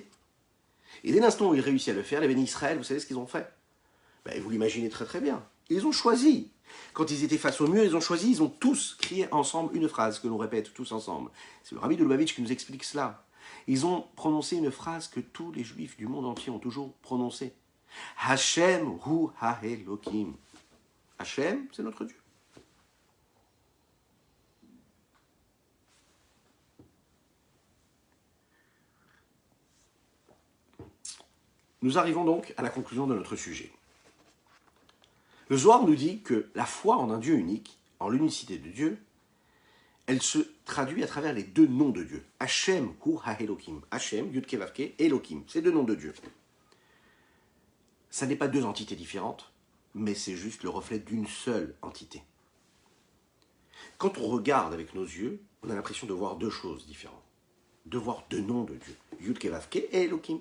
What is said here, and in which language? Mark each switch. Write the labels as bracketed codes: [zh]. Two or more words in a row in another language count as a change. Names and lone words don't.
[fr] Et dès l'instant où il réussit à le faire, les bénis Israël, vous savez ce qu'ils ont fait? Ben, vous l'imaginez très très bien. Ils ont choisi. Quand ils étaient face au mur, ils ont choisi, ils ont tous crié ensemble une phrase que l'on répète tous ensemble. C'est le rabbi de Lubavitch qui nous explique cela. Ils ont prononcé une phrase que tous les juifs du monde entier ont toujours prononcée. [he] השם הוא האלוקים. השם, [fr] c'est notre Dieu. Nous arrivons donc à la conclusion de notre sujet. Le Zohar nous dit que la foi en un Dieu unique, en l'unicité de Dieu, elle se traduit à travers les deux noms de Dieu. [he] השם הוא האלוקים. השם, יוד קי ואו קי, אלוקים. [fr] C'est deux noms de Dieu. Ça n'est pas deux entités différentes, mais c'est juste le reflet d'une seule entité. Quand on regarde avec nos yeux, on a l'impression de voir deux choses différentes. De voir deux noms de Dieu. [he] יוד קי ואו קי [fr] et Elokim.